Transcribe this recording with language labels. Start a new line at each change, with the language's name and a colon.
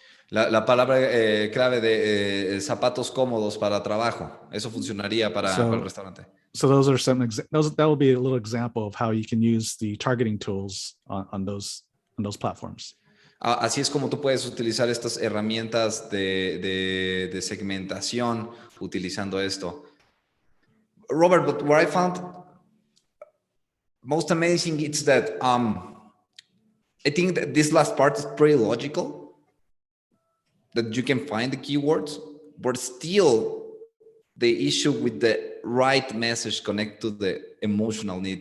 Spanish: La palabra clave de zapatos cómodos para trabajo. Eso funcionaría para el restaurante.
English: So those are that will be a little example of how you can use the targeting tools on those platforms.
Spanish: Así es como tú puedes utilizar estas herramientas de segmentación utilizando esto.
English: Robert, but what I found most amazing is that I think that this last part is pretty logical, that you can find the keywords, but still the issue with the right message connect to the emotional need.